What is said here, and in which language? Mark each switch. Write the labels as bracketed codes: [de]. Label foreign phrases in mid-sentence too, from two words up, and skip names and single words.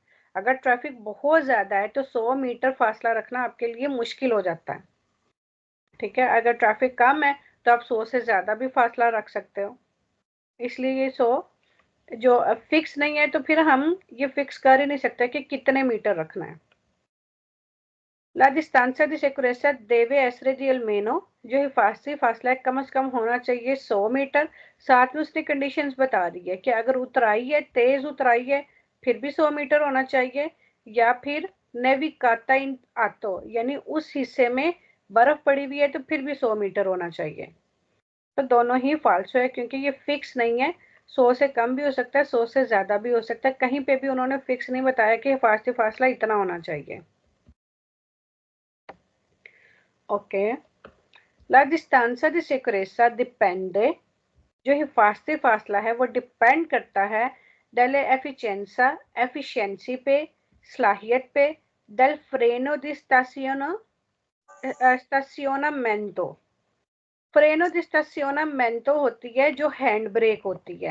[hi] अगर ट्रैफिक बहुत ज्यादा है तो 100 मीटर फासला रखना आपके लिए मुश्किल हो जाता है। ठीक है, अगर ट्रैफिक कम है तो आप 100 से ज्यादा भी फासला रख सकते हो। इसलिए ये 100 जो फिक्स नहीं है, तो फिर हम ये फिक्स कर ही नहीं सकते कि कितने मीटर रखना है। [it] La distancia di sicurezza deve essere di almeno, [hi] जो हिफाजती फासला है कम से कम होना चाहिए 100 मीटर। साथ में उसने कंडीशंस बता दी है कि अगर उतराई है, तेज उतराई है, फिर भी 100 मीटर होना चाहिए, या फिर [it] nevicata in atto, [hi] यानी उस हिस्से में बर्फ पड़ी हुई है तो फिर भी 100 मीटर होना चाहिए। तो दोनों ही फाल्सो है, क्योंकि ये फिक्स नहीं है। 100 से कम भी हो सकता है, 100 से ज्यादा भी हो सकता है, कहीं पे भी उन्होंने फिक्स नहीं बताया कि हिफाजती फासला इतना होना चाहिए। ओके, [it] La distanza di sicurezza dipende, [hi] जो हिफाजती फासला है वो डिपेंड करता है [it] delle efficienza, [hi] एफिशिएंसी पे, सलाहियत पे, [it] del freno di stazionamento। freno di stazionamento [hi] होती है जो [en] hand brake [hi] होती है।